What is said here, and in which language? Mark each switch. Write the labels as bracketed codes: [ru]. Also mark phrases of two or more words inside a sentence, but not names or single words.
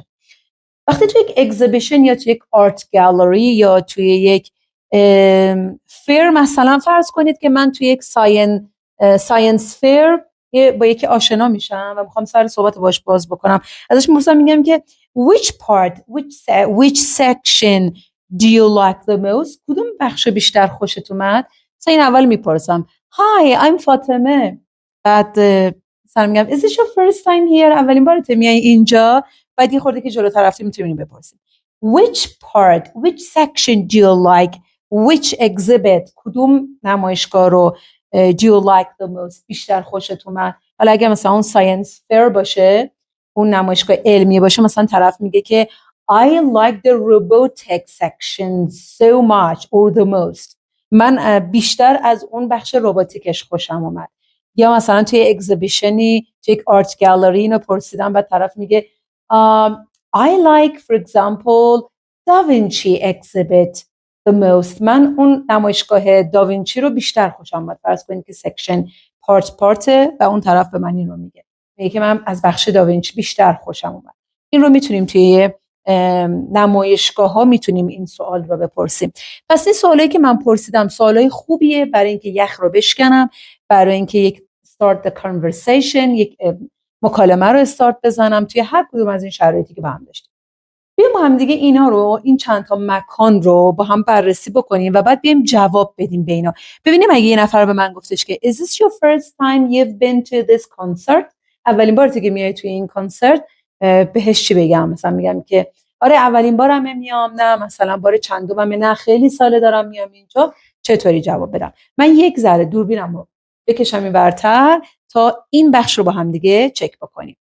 [fa] وقتی توی یک اگزیبیشن یا توی یک [en] art gallery [fa] یا توی یک فیر، مثلا فرض کنید که من توی یک [en] science fair [fa] با یکی آشنا میشم و میخوام سر صحبت باش باز بکنم، ازش میپرسم، میگم که [en] which section do you like the most؟ [fa] کدوم بخش بیشتر خوشت اومد؟ مثلا این اول میپرسم [en] Hi I'm [fa] فاطمه، بعد مثلا میگم [en] Is this your first time here؟ [fa] اولین بارت میای اینجا؟ بعد یه خورده که جلوتر رفتیم میتونیم بپرسیم [en] which section do you like؟ which exhibit؟ [fa] کدوم نمایشگاه رو [en] do you like the most؟ [fa] بیشتر خوشت اومد؟ حالا اگه مثلا اون [en] science fair [fa] باشه، اون نمایشگاه علمی باشه، مثلا طرف میگه که [en] I like the robotics section so much or the most. [fa] من بیشتر از اون بخش روباتیکش خوشم اومد. یا مثلا توی اگزیبیشنی، توی یک [en] art gallery [fa] اینو پرسیدم و طرف میگه [en] I like for example Da Vinci exhibit the most. [fa] من اون نمایشگاه داوینچی رو بیشتر خوشم اومد. فرض کنید که [en] section part [fa] و اون طرف به من این رو میگه که من از بخش داوینچی بیشتر خوشم اومد. این رو میتونیم توی نمایشگاه ها میتونیم این سوال رو بپرسیم. پس این سوالایی که من پرسیدم سوالای خوبیه برای اینکه یخ رو بشکنم، برای اینکه یک [en] start the conversation، [fa] یک مکالمه رو استارت بزنم توی هر کدوم از این شرایطی که با هم داشتیم. بیایم با هم دیگه اینا رو، این چند تا مکان رو با هم بررسی بکنیم و بعد بیایم جواب بدیم به اینا. ببینیم اگه یه نفر به من گفتش که [en] Is this your first time you've been to this concert؟ [fa] اولین بارته که میای توی این کنسرت، بهش چی بگم؟ مثلا میگم که آره اولین بارم میام، نه مثلا بار چندمم، نه خیلی ساله دارم میام اینجا. چطوری جواب بدم؟ من یک ذره دوربینم رو بکشم این ورتر تا این بخش رو با هم دیگه چک بکنیم.